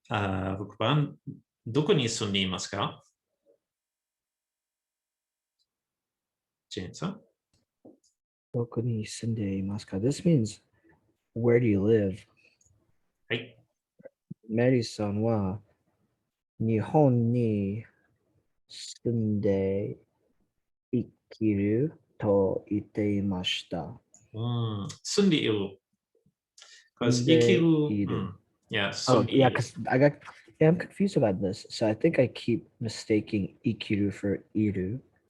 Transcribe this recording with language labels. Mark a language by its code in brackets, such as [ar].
[ja] 6番、どこに住んでいますか？ジェーンさん。どこに住んでいますか? [en] This means, where do you live? [ja] はい。メリーさんは日本に住んで生きると言っていました。住んでいる。 [en] Because 生きる。 Yeah, oh, yeah, because I'm confused about this. So I think I keep mistaking ikiru for iru.